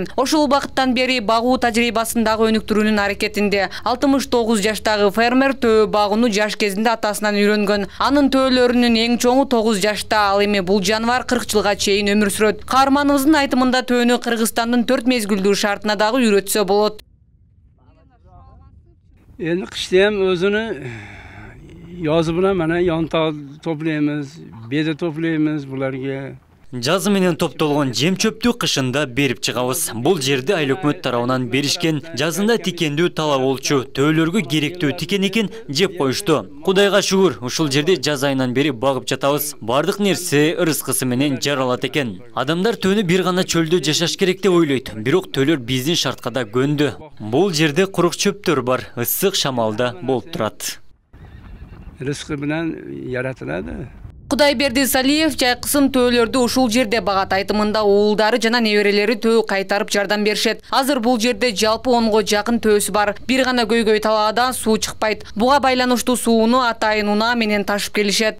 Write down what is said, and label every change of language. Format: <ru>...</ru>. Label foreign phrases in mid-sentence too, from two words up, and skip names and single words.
<ky>Ошол убакыттан бери багуу тажрыйбасындагы өнүктүрүүнүн аракетинде 69 жаштагы фермер төө багууну жаш кезинде атасынан үйрөнгөн. Анын төөлөрүнүн эң чоңу 9 жашта, ал эми бул жаныбар 40 жылга чейин өмүр сүрөт. Каарманыбыздын айтымында төөнү Кыргызстандын 4 мезгилдүү шартына дагы үйрөтсө болот.</ky> <uz>Endi qishda ham o'zini yozi bilan mana yontog' toplaymiz, beda toplaymiz bularga.</uz> <ky>Жазы менен топтолгон жем чөптү кышында берип чыгабыз. Бул жерде айыл өкмөт тарабынан беришкен, жазында тикендүү талап болчу, төөлөргө керектүү тикен экен жеп коюшту. Кудайга шүгүр, ушул жерде жаз айынан бери багып жатабыз. Бардык нерсе ырыскысы менен жаралат экен. Адамдар төөнү бир гана чөлдө жашаш керек деп ойлойт, бирок төөлөр биздин шартка да көндү. Бул жерде курук чөптөр бар, ысык шамалда болуп турат.</ky> <uz>Rızkı bilen yaratılады.</uz> <ky>Кудайберди Салиев жайкысын төөлөрдү ушул жерде багат. Айтымында уулдары жана неберелери төө кайтарып жардам беришет. Азыр бул жерде жалпы 10го жакын төөсү бар. Бир гана көйгөй талаадан суу чыкпайт. Буга байланыштуу сууну атайын унаа менен ташып келишет.</ky>